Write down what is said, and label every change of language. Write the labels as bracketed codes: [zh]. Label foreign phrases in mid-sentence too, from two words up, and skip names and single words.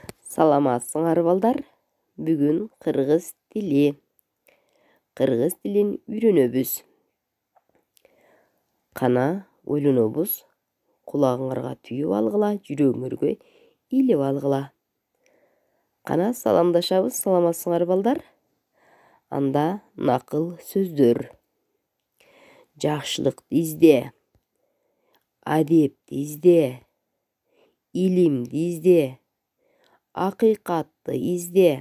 [ky] Саламатсыңар балдар. Бүгін қырғыз тили. Қырғыз тілін үйренөбүз. Қана ойлонобуз. Құлағыңарға түйіп алғыла, жүрөгүңөргө илип алгыла. Қана саламдашабыз. Саламатсыңар балдар. Анда накыл сөздөр. Жакшылыкты изде. Адепти изде. Илимди изде. Акыйкатты изде.